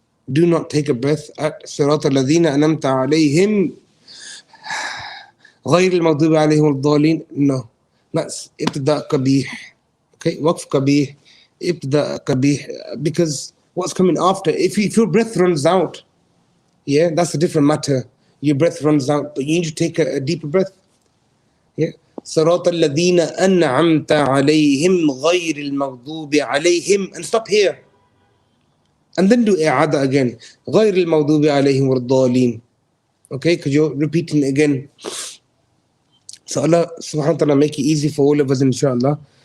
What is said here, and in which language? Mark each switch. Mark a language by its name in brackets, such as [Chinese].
[English] Do not take a breath at [Arabic] صراط الذين أنعمت عليهم غير المغضوب عليهم الضالين. [English] No, that's [Arabic] ابتداء قبيح. [English] Okay, [Arabic] وقف قبيح, ابتداء قبيح, [English] because what's coming after, if your breath runs out, yeah, that's a different matter. Your breath runs out, but you need to take a deeper breath. Yeah. [Arabic] صراط الذين أنعمت عليهم غير المغضوب عليهم, [English] and stop here. And then do إعادة again. [Arabic] غير المغضوب عليهم والضالين. [English] Okay, because you're repeating again. So Allah subhanahu wa ta'ala make it easy for all of us, inshallah.